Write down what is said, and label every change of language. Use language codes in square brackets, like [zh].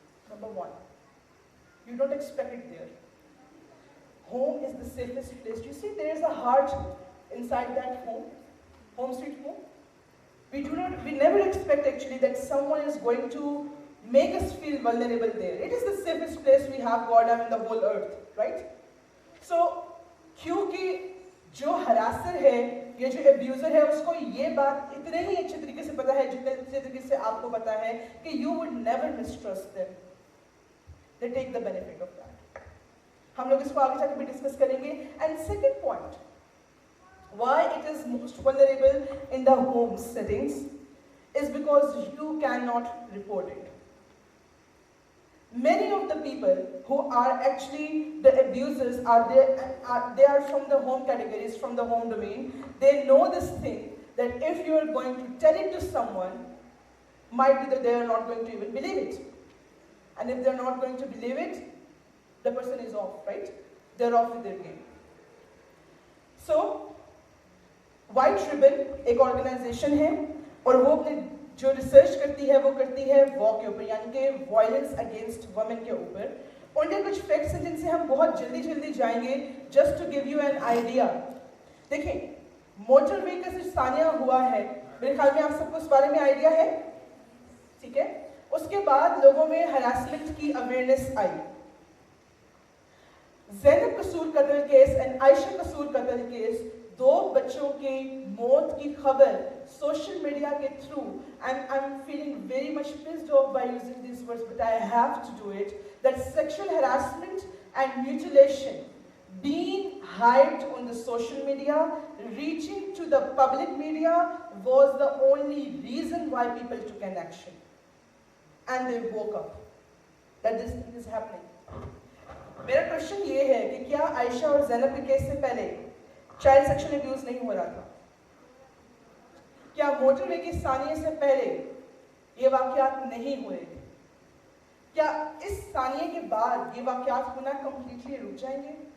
[en] Number one, you don't expect it there. Home is the safest place. You see, there is a heart inside that home, home sweet home. We never expect actually that someone is going to make us feel vulnerable there. It is the safest place we have, God, in the whole earth, right? [hi] So, क्योंकि जो harasser है, ये जो abuser है, उसको ये बात इतने ही अच्छे तरीके से पता है, जितने अच्छे तरीके से आपको पता है कि [en] you would never mistrust them. They take the benefit of that. [hi] हम लोग इसको आगे जाकर भी डिस्कस करेंगे. [en] And second point, why it is most vulnerable in the home settings is because you cannot report it. Many of the people who are actually the abusers they are from the home categories, from the home domain. They know this thing that if you are going to tell it to someone, might be that they are not going to even believe it. And if they're not going to believe it, the person is off, right? They're off with their game. [hi] So, White Ribbon एक organization है और वो अपने जो research करती है वो करती है वॉ के ऊपर, यानी कि [en] violence against women [hi] के ऊपर. उनके कुछ फैक्ट्स हैं जिनसे हम बहुत जल्दी जाएंगे, [en] Just to give you an idea. [hi] देखें, मोटर व्हीकल से सानिया हुआ है, मेरे ख्याल में आप सबको इस बारे में आइडिया है, ठीक है. उसके बाद लोगों में हरासमेंट की अवेयरनेस आई. [en] ज़ैनब कसूर कत्ल case and Ayesha Kasur कत्ल case, [hi] 2 बच्चों की मौत की खबर सोशल मीडिया के through, [en] And I am feeling very much pissed off by using this words, but I have to do it, that sexual harassment and mutilation being hyped on the social media, reaching to the public media, was the only reason why people took an action. And they woke up that this thing is happening. [hi] मेरा question ये है कि क्या आयशा और ज़ैनब के case से पहले child sexual abuse नहीं हो रहा था? क्या मोटरवे की सानिया से पहले ये वाकयात नहीं हुए थे? क्या इस सानिया के बाद ये वाकयात होना कंप्लीटली रुक जाएंगे?